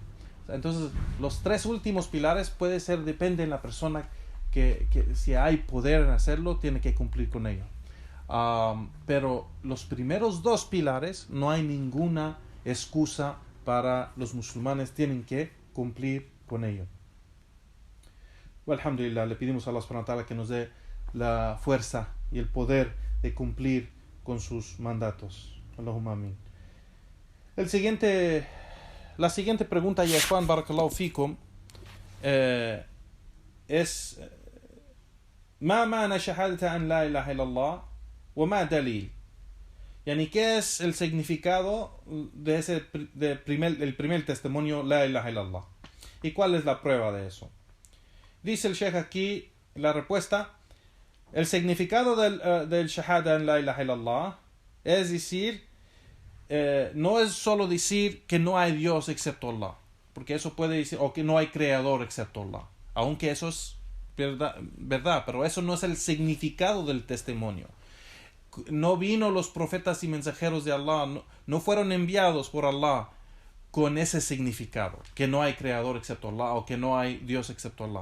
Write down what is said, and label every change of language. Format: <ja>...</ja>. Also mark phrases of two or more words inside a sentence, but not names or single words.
<es>Entonces los tres últimos pilares depende de la persona que si hay poder en hacerlo, tiene que cumplir con ello. Pero los primeros dos pilares no hay ninguna excusa para los musulmanes, tienen que cumplir con ello. Alhamdulillah, le pedimos a</es> <ar>الله سبحانه وتعالى</ar> <es>que nos dé la fuerza y el poder de cumplir con sus mandatos.</es> <ar>اللهم آمين.</ar> <es>El siguiente La siguiente pregunta,</es> <ar>يا Juan بارك الله فيكم, es ما معنى شهادة أن لا إله إلا الله وما دليل. Yani,</ar> <es>¿qué es el significado de el primer testimonio</es> <ar>لا إله إلا الله?</ar> <es>¿Y cuál es la prueba de eso? Dice el Sheikh aquí la respuesta. El significado del shahada en</es> <ar>لا إله إلا الله</ar> <es>es decir, no es solo decir que no hay Dios excepto Allah, porque eso puede decir, o que no hay creador excepto Allah, aunque eso es verdad, pero eso no es el significado del testimonio. No vino los profetas y mensajeros de Allah, no fueron enviados por Allah con ese significado, que no hay creador excepto Allah o que no hay Dios excepto Allah.</es>